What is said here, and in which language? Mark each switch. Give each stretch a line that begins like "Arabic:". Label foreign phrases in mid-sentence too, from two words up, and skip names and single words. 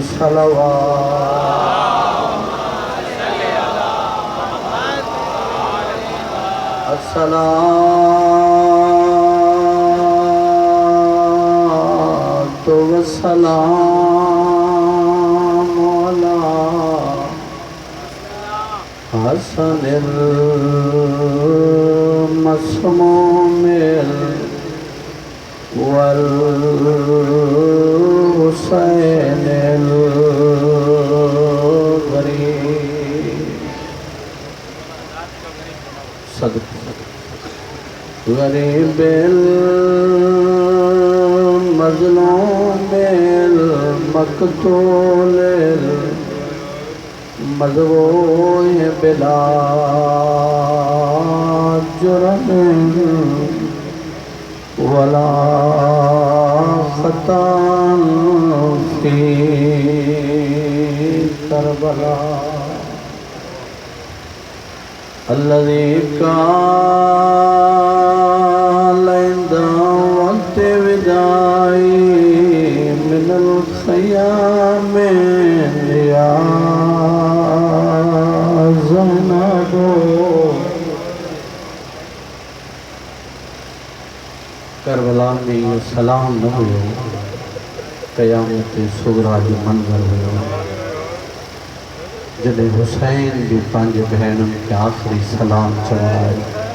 Arabic: الصلاة والسلام على الحسن المسموم والحسين الغريب المظلوم المقتول المذبوح بلا جرم ولا خطأ في كربلاء. الذي قال عند وقت الوداع من الخيام يا زينب.
Sindhi: करबला में सलाम न हुयो क़यामत सुगरा जो मंज़र हुयो जॾहिं हुसैन भी पंहिंजे भेणुनि खे आख़िरी सलाम चवायो।